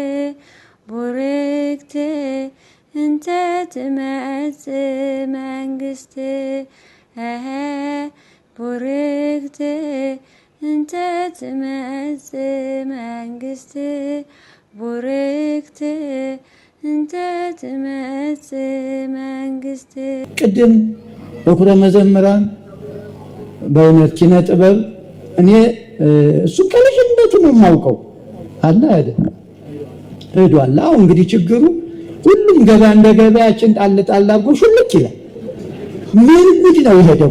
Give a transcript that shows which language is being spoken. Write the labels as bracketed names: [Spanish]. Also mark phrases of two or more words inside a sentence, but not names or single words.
[Geez] ቡርክት እንተ ትመጽእ መንግሥት ቡርክት እንተ ትመጽእ መንግሥት ቡርክት እንተ ትመጽእ መንግሥት። [Amharic] ቅድም በኩረ መዘምራን በእውነት ኪነ ጥበብ እኔ እሱ ከልጅነቱ ነው የማውቀው አለ አይደል ሄዷል። አሁን እንግዲህ ችግሩ ሁሉም ገበያ እንደ ገበያችን ጣል ጣል አድርጎ ሹልክ ይላል። ምን ጉድ ነው ይሄ ደግሞ?